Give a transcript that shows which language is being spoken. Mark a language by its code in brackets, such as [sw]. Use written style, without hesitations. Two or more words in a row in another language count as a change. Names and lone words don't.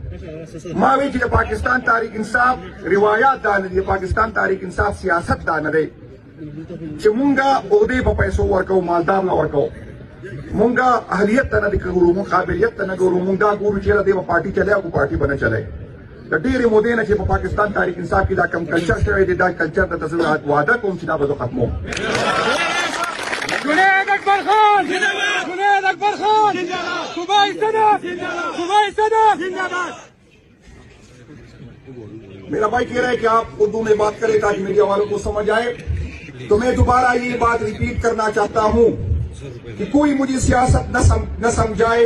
[ps] ما وی چې د پاکستان تحریک انصاف روایات دا نه دي، د پاکستان تحریک انصاف سیاست دا نه دی چې مونږه عہدې په پیسو ورکوو، مالدار نه ورکوو. مونږه اهلیت ته نه ګورو، مونږ قابلیت ته نه ګورو. مونږ دا ګورو چې یاره دی به پارټي چلی او پارټي به نه چلی. د ډېرې مودې نه چې په پاکستان تحریک انصاف کې دا کم کلچر شوی دی، دا کلچر ته زه وعده کوم چې دا به زه ختموم. [ur] جنید اکبر خان جنید اکبر خان صوبائی صدر صوبائی صدر زندہ باد. میرا بھائی کہہ رہا ہے کہ آپ اردو میں بات کریں تاکہ میڈیا والوں کو سمجھ آئے، تو میں دوبارہ یہ بات ریپیٹ کرنا چاہتا ہوں کہ کوئی مجھے سیاست نہ سمجھائے.